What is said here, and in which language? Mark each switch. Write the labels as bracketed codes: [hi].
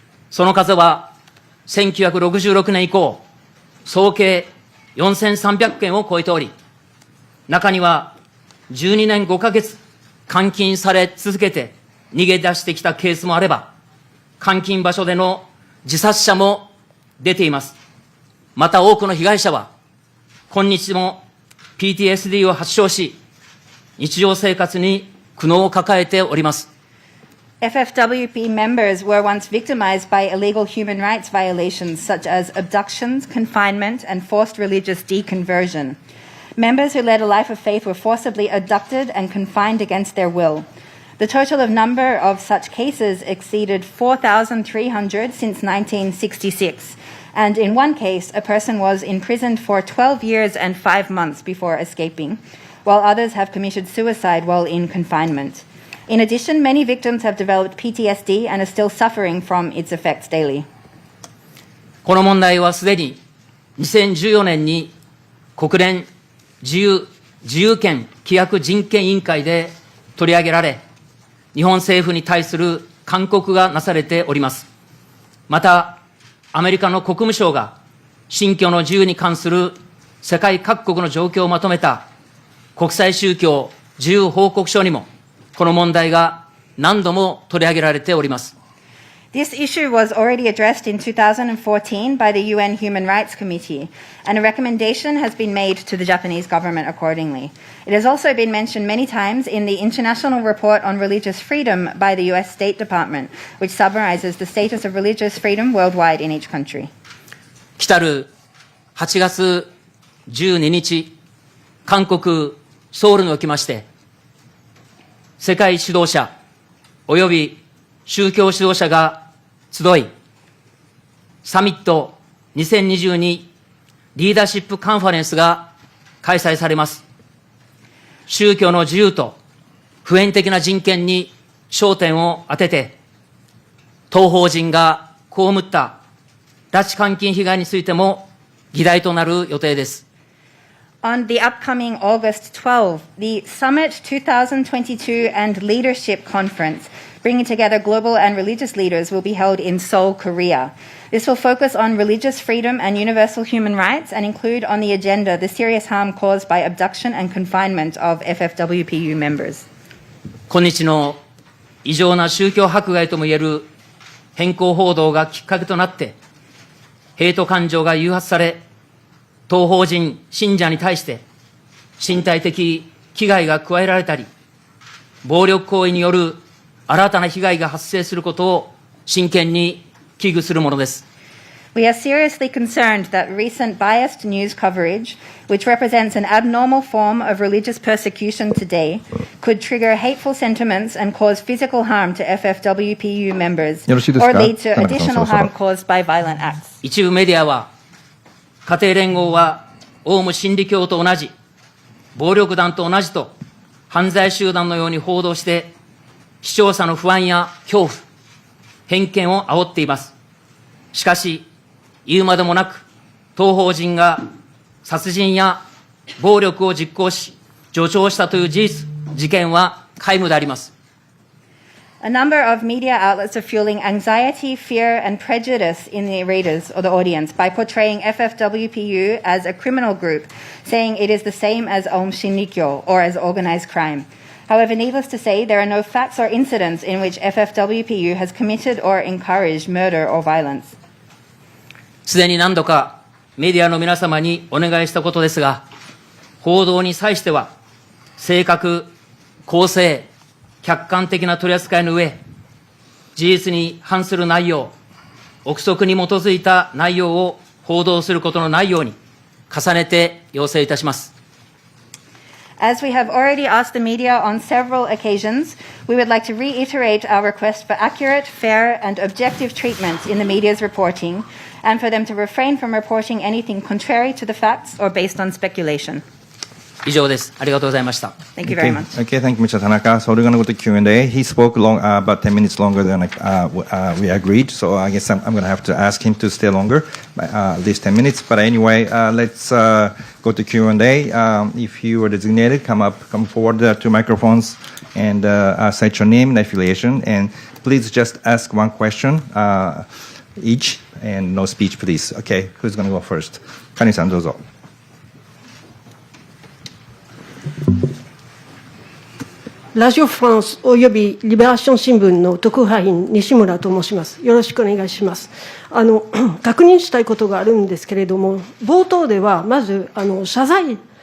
[ja] その数は1966年以降、総計4300件を超えており、中には12年5ヶ月監禁され続けて逃げ出してきたケースもあれば、監禁場所での自殺者も出ています。また多くの被害者は、今日も PTSD を発症し、日常生活に苦悩を抱えております。 [en] FFWP members were once victimized by illegal human rights violations such as abductions, confinement, and forced religious deconversion. Members who led a life of faith were forcibly abducted and confined against their will. The total of number of such cases exceeded 4,300 since 1966, and in one case, a person was imprisoned for 12 years and 5 months before escaping, while others have committed suicide while in confinement. In addition, many victims have developed PTSD and are still suffering from its effects daily. [ja] この問題はすでに2014年に国連自由権規約人権委員会で取り上げられ、日本政府に対する勧告がなされております。また、アメリカの国務省が信教の自由に関する世界各国の状況をまとめた国際宗教自由報告書にも、この問題が何度も取り上げられております。 [en] This issue was already addressed in 2014 by the UN Human Rights Committee, and a recommendation has been made to the Japanese government accordingly. It has also been mentioned many times in the International Report on Religious Freedom by the US State Department, which summarizes the status of religious freedom worldwide in each country. [ja] 来たる8月12日、韓国ソウルにおきまして、世界指導者及び宗教指導者が集い、サミット2022リーダーシップカンファレンスが開催されます。宗教の自由と普遍的な人権に焦点を当てて、当法人が被った拉致監禁被害についても議題となる予定です。 [en] On the upcoming August 12, the Summit 2022 and Leadership Conference, bringing together global and religious leaders, will be held in Seoul, Korea. This will focus on religious freedom and universal human rights and include on the agenda the serious harm caused by abduction and confinement of FFWPU members. [ja] 今日の異常な宗教迫害ともいえる偏向報道がきっかけとなって、ヘイト感情が誘発され、当法人信者に対して身体的危害が加えられたり、暴力行為による新たな被害が発生することを真剣に危惧するものです。 [en] We are seriously concerned that recent biased news coverage, which represents an abnormal form of religious persecution today, could trigger hateful sentiments and cause physical harm to FFWPU members, or lead to additional harm caused by violent acts. [ja] 一部メディアは、家庭連合はオウム真理教と同じ、暴力団と同じと犯罪集団のように報道して、視聴者の不安や恐怖、偏見を煽っています。しかし、言うまでもなく、当法人が殺人や暴力を実行し、助長したという事件は皆無であります。 [en] A number of media outlets are fueling anxiety, fear, and prejudice in the readers or the audience by portraying FFWPU as a criminal group, saying it is the same as Aum Shinrikyo or as organized crime. However, needless to say, there are no facts or incidents in which FFWPU has committed or encouraged murder or violence. [ja] すでに何度かメディアの皆様にお願いしたことですが、報道に際しては、正確、公正、客観的な取り扱いの上、事実に反する内容、憶測に基づいた内容を報道することのないように、重ねて要請いたします。 [en] As we have already asked the media on several occasions, we would like to reiterate our request for accurate, fair, and objective treatment in the media's reporting, and for them to refrain from reporting anything contrary to the facts or based on speculation. [ja] 以上です。ありがとうございました。 [en] Thank you very much. Okay, thank you, Mr. Tanaka. So we're going to go to Q&A. He spoke about 10 minutes longer than we agreed. So I guess I'm going to have to ask him to stay longer, at least 10 minutes. But anyway, let's go to Q&A. If you are designated, come forward to microphones and cite your name and affiliation. And please just ask one question each and no speech, please. Okay, who's going to go first? [ja] Kani-san, どうぞ。ラジオフランスおよびリベラション新聞の特派員西村と申します。よろしくお願いします。確認したいことがあるんですけれども、冒頭ではまず謝罪